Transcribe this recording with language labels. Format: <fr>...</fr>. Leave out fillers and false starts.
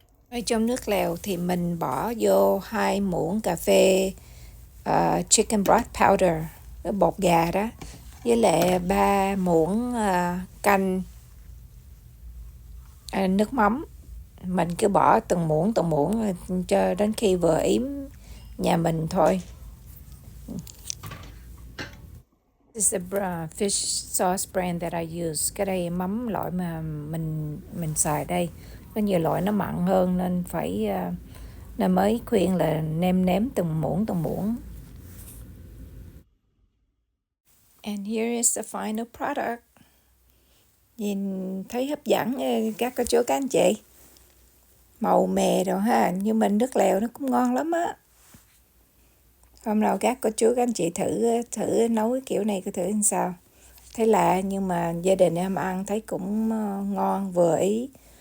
<vi>Ở trong nước lèo thì mình bỏ vô 2 muỗng cà phê</vi> <en>chicken broth powder,</en> <vi>cái bột gà đó, với lại 3 muỗng canh nước mắm. Mình cứ bỏ từng muỗng cho đến khi vừa yếm nhà mình thôi.</vi> <en>This is a fish sauce brand that I use.</en> <vi>Cái đây mắm loại mà mình xài đây. Có nhiều loại nó mặn hơn nên nên mới khuyên là nêm từng muỗng.</vi> <en>And here is the final product.</en> <vi>Nhìn thấy hấp dẫn các cô chú các anh chị. Màu mè rồi ha, nhưng mình nước lèo nó cũng ngon lắm á. Hôm nào các cô chú các anh chị thử nấu cái kiểu này, cứ thử làm sao. Thấy lạ nhưng mà gia đình em ăn thấy cũng ngon, vừa ý.</vi>